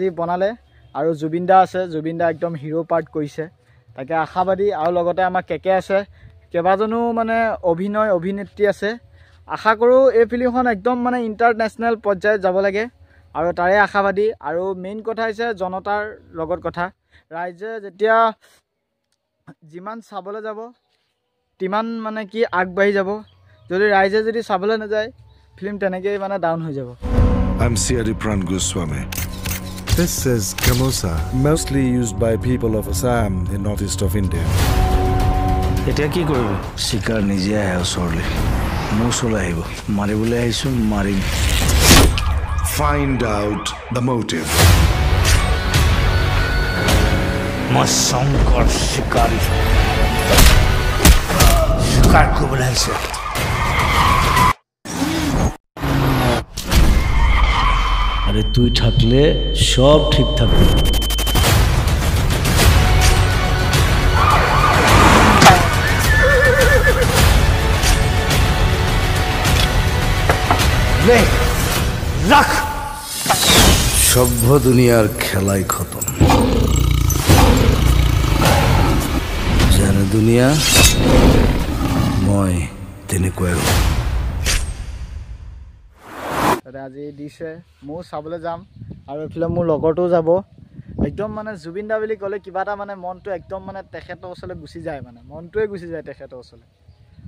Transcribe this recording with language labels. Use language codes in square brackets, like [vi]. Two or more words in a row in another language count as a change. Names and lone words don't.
[as] বনালে আৰু জুবিন দা আছে জুবিন দা একদম হিৰো পাৰ্ট কৰিছে তাকে আশাবাদী আৰু লগতে আমাৰ কেকে আছে কেবাজনো মানে অভিনেত্ৰী আছে আশা কৰোঁ এই ফিল্মখন একদম মানে ইণ্টাৰনেশ্যনেল পৰ্যায়ত যাব লাগে আৰু তাৰে আশাবাদী আৰু মেইন কথা হৈছে জনতাৰ লগত কথা ৰাইজে যেতিয়া যিমান চাবলৈ যাব তিমান মানে কি আগবাঢ়ি যাব যদি ৰাইজে যদি চাবলৈ নাযায় ফিল্ম তেনেকৈ মানে ডাউন হৈ যাব [en] I'm Siari Pran Goswami. This is gamosa, mostly used by people of Assam in northeast of India. [as] এতিয়া কি কৰিব শিকাৰ নিজে আহে ওচৰলৈ মোৰ ওচৰলৈ আহিব মাৰিবলৈ আহিছোঁ মাৰিম [en] Find out the motive. [as] মই শংকৰ শিকাৰী শিকাৰ কৰিবলৈ আহিছে [bn] আরে তুই থাকলে সব ঠিক থাকবে [as] রাখ সভ্য দুনিয়ার খেলাই খতম জানে দুনিয়া মই তেনেকুৱাই আজি দিছে মই চাবলৈ যাম আৰু এইফালে মোৰ লগৰটো যাব একদম মানে জুবিন দা বুলি ক'লে কিবা এটা মানে মনটো একদম মানে তেখেতৰ ওচৰলৈ গুচি যায় মানে মনটোৱে গুচি যায় তেখেতৰ ওচৰলৈ